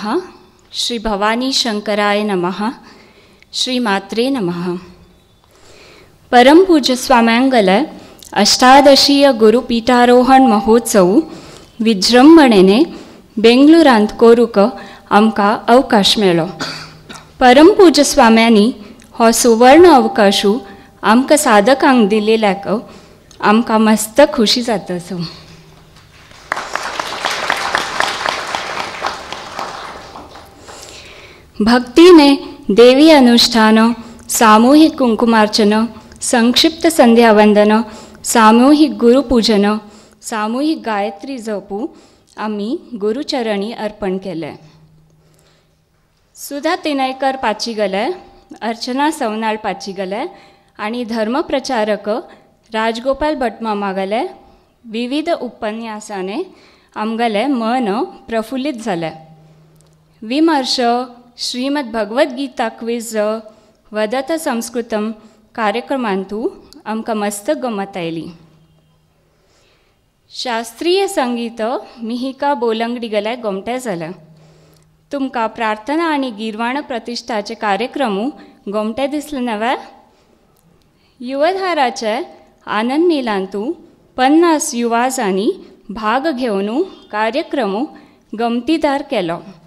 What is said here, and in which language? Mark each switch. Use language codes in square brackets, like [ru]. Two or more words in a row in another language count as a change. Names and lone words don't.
[sa] श्री भवानी शंकराय नमः. श्री मात्रे नमः. [kok] परम पूज्य स्वाम्यांगल अष्टादशीय गुरुपीठारोहण महोत्सव विजृंभणेने बेंगलुरांत करूक आमकां अवकाश मेळ्ळो. परम पूज्य स्वाम्यांनी हो सुवर्ण अवकाश आमकां साधकांक दिलेल्याक आमकां मस्त खुशी जाता. भक्ति ने देवी अनुष्ठान, सामूहिक कुंकुमार्चन, संक्षिप्त संध्या वंदन, सामूहिक गुरुपूजन, सामूहिक गायत्री जपू आम्ही गुरुचरणी अर्पण केले. सुधा तिनयकर पाची गले, अर्चना सवनाळ पाची गले आणि धर्मप्रचारक राजगोपाल भटमामा गले विविध उपन्यासाने आमगले मन प्रफुल्लित झाले. विमर्श, श्रीमद् भगवद्गीता क्विज, वदत संस्कृतम कार्यक्रमांतू आमकां मस्त गमत आयली. शास्त्रीय संगीत मिहिका बोलंगडी गले गोमटे जाले. तुमकां प्रार्थना आनी गिरवाण प्रतिश्ठाचे कार्यक्रम गोमटे दिसले नवे. युवधाराचे आनंद मिलांतू 50 युवाजांनी भाग घेवन कार्यक्रम गमतीदार केलो.